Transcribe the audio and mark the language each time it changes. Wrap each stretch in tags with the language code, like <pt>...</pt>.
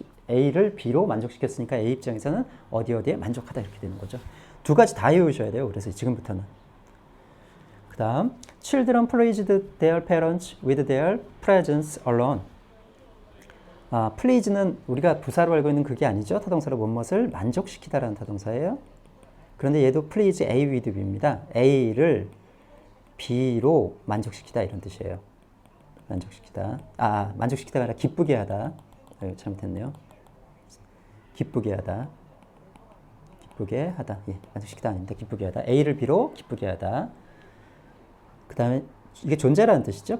<ko>A를 B로 만족시켰으니까 A 입장에서는 어디에 만족하다 이렇게 되는 거죠. 두 가지 다 외우셔야 돼요. 그래서 지금부터는. 그 다음,</ko> <en>children pleased their parents with their presence alone.</en> <ko>please는 우리가 부사로 알고 있는 그게 아니죠. 타동사로 무엇을 만족시키다라는 타동사예요. 그런데 얘도</ko> <en>please A with B</en> <ko>입니다. A를 B로 만족시키다 이런 뜻이에요. 만족시키다. 만족시키다가 아니라 기쁘게 하다. 잘못했네요. 기쁘게 하다. 기쁘게 하다. 예, 만족시키다 아닌데 기쁘게 하다. A를 B로 기쁘게 하다. 그 다음에 이게 존재라는 뜻이죠.</ko>